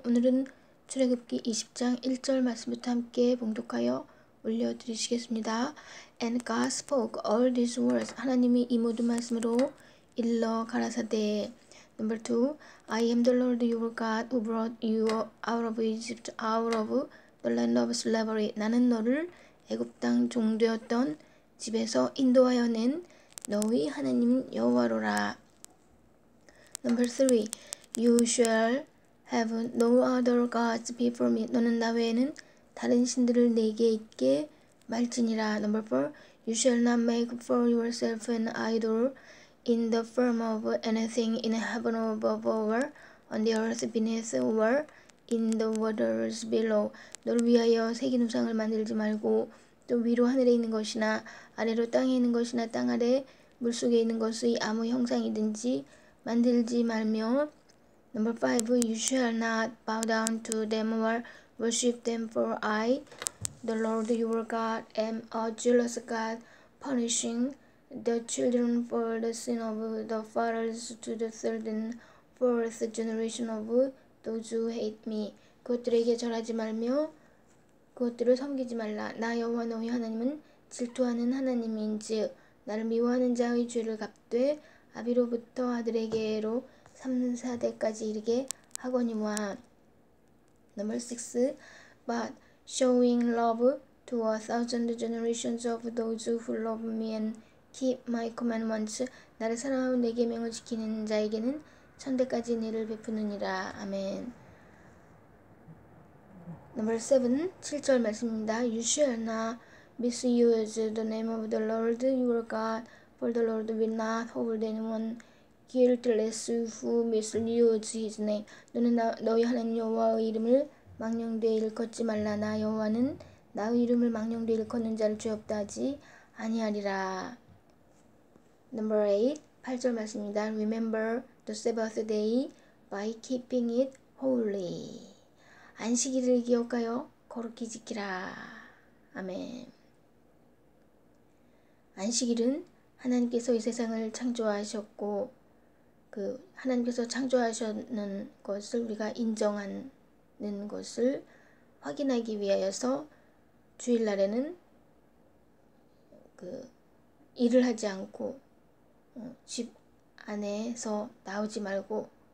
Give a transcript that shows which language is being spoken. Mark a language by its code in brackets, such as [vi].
[ko] 오늘은 출애굽기 20장 1절 말씀부터 함께 봉독하여 올려드리시겠습니다. [en] And God spoke all these words. [ko] 하나님이 이 모든 말씀으로 일러 가라사대. [en] Number 2. I am the Lord your God who brought you out of Egypt, out of the land of slavery. [ko] 나는 너를 애굽 땅 종되었던 집에서 인도하여 낸 너희 하나님 여호와로라. [en] Number 3. You shall have no other gods before me. [ko] 너는 나 외에는 다른 신들을 내게 있게 말지니라. [en] Number 4. You shall not make for yourself an idol in the form of anything in heaven above or on the earth beneath or in the waters below. [ko] 너를 위하여 새긴 우상을 만들지 말고 또 위로 하늘에 있는 것이나 아래로 땅에 있는 것이나 땅 아래 물속에 있는 것의 아무 형상이든지 만들지 말며. [en] Number 5. You shall not bow down to them or worship them, for I, the Lord your God, am a jealous God, punishing the children for the sin of the fathers to the third and fourth generation of those who hate me. [ko] 그것들에게 절하지 말며 그것들을 섬기지 말라. 나 여호와 너희 하나님은 질투하는 하나님인즉 나를 미워하는 자의 죄를 갚되 아비로부터 아들에게로 3, 4대까지 이르게 하거니와. [en] Number 6. But showing love to 1,000 generations of those who love me and keep my commandments. [ko] 나를 사랑하고 내 계명을 지키는 자에게는 1000대까지 은혜를 베푸느니라. 아멘. [en] Number 7. [ko] 7절 말씀입니다. [en] You shall not misuse the name of the Lord your God, for the Lord will not hold anyone guiltless who misuse his name. [ko] 너는 너희 하나님 여호와의 이름을 망령되이 일컫지 말라. 나 여호와는 나의 이름을 망령되이 일컫는 자를 죄 없다 하지 아니하리라. [en] Number 8. [ko] 8절 말씀입니다. [en] Remember the Sabbath day by keeping it holy. [ko] 안식일을 기억하여 거룩히 지키라. 아멘. 안식일은 하나님께서 이 세상을 창조하셨고 하나님께서 창조하셨는 것을 우리가 인정하는 것을 확인하기 위하여서 주일날에는 일을 하지 않고 집 안에서 나오지 말고